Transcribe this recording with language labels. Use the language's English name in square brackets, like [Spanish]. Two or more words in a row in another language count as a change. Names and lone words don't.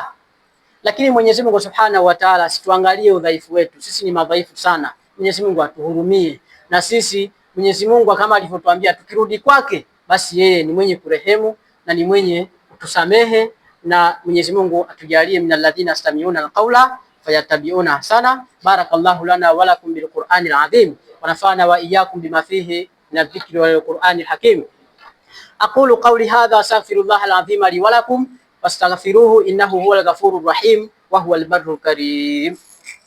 [Swahili] Lakini Mwenyezi Mungu [Arabic] سبحانه وتعالى [Swahili] situangalie udhaifu wetu, sisi ni madhaifu sana. Mwenyezi Mungu atuhurumie na sisi. Mwenyezi Mungu kama alivyotuambia tukirudi kwake, basi yeye ni mwenye kurehemu na ni mwenye kutusamehe. Na Mwenyezi Mungu atujalie [Arabic] من الذين يستمعون القول فيتبعون أحسنه. بارك الله لنا ولكم بالقرآن العظيم ونفعنا وإياكم بما فيه من الذكر والقرآن الحكيم. أقول قولي هذا أستغفر الله العظيم لي ولكم واستغفروه إنه هو الغفور الرحيم وهو البر الكريم.